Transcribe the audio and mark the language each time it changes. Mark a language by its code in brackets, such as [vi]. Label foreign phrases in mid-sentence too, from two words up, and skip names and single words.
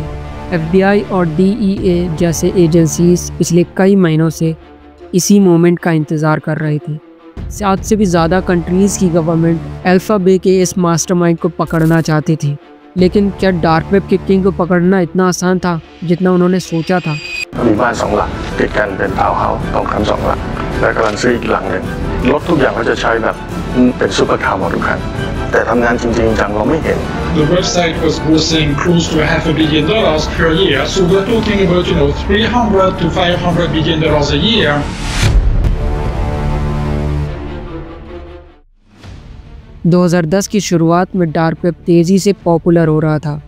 [hi] FBI और DEA जैसे एजेंसीज पिछले कई महीनों से इसी मोमेंट का इंतज़ार कर रही थी। 7 से भी ज़्यादा कंट्रीज़ की गवर्नमेंट अल्फा बे के इस मास्टरमाइंड को पकड़ना चाहती थी। लेकिन क्या [en] dark web [hi] के किंग को पकड़ना इतना आसान था जितना उन्होंने सोचा था? [th] มีบ้าน2 หลังติดกันเป็นทาวน์เฮาส์ตรงกัน2 หลังและกำลังซื้ออีกหลังหนึ่งรถทุกอย่างเขาจะใช้แบบเป็นซุปเปอร์คาร์หมดทุกคันแต่ทำงานจริงๆจังเราไม่เห็น [en] The website was grossing close to $500 million per year, so we're talking about, $300 to $500 million a year. [hi] – 2010 की शुरुआत में [en] dark web [hi] तेज़ी से पॉपुलर हो रहा था।